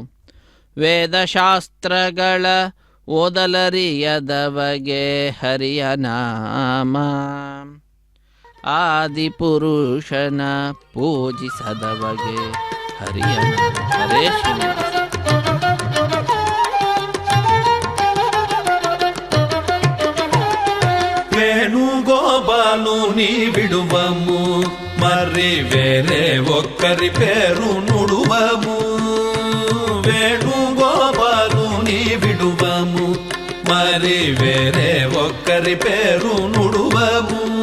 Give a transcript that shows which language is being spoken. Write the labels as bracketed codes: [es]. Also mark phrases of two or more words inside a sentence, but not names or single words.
[kn] ವೇದಶಾಸ್ತ್ರಗಳ ಓದಲರಿಯದವಗೆ ಹರಿಯ ನಾಮ, ಆದಿಪುರುಷನ ಪೂಜಿಸದವಗೆ ಹರಿಯ ನಾಮ. ಹರೇ ಶ್ರೀನಿವಾಸ. [te] వేణుగోపాలు నీ విడువము మరి వేరే ఒక్కరి పేరు నుడువము. వేణుగోపాలు నీ విడువము మరి వేరే ఒక్కరి పేరు నుడువము.